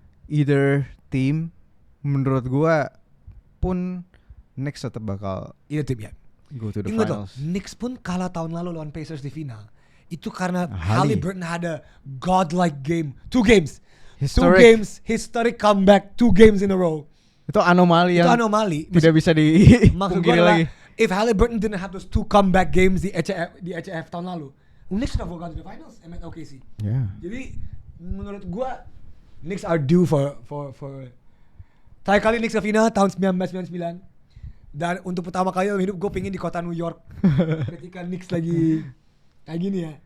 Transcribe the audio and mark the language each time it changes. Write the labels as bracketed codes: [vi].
[en] Either team [id] menurut gua pun [en] Knicks [id] tetap bakal [en] go to the finals. [id] Knicks pun kalah tahun lalu lawan Pacers di final. Itu karena [en] Haliburton had a godlike game. 2 games. Historic comeback 2 games in a row. [id] Itu anomali yang tidak bisa dipungkiri lagi. [en] If Haliburton didn't have those 2 comeback games [id] di HF tahun lalu, [en] Knicks should have gone to the finals and met OKC. Yeah. [id] Jadi menurut gua Knicks [en] are due for [id] terakhir kali Knicks ke final tahun 1999. Dan untuk pertama kali dalam hidup gue pengen di kota New York ketika Knicks lagi kayak gini ya.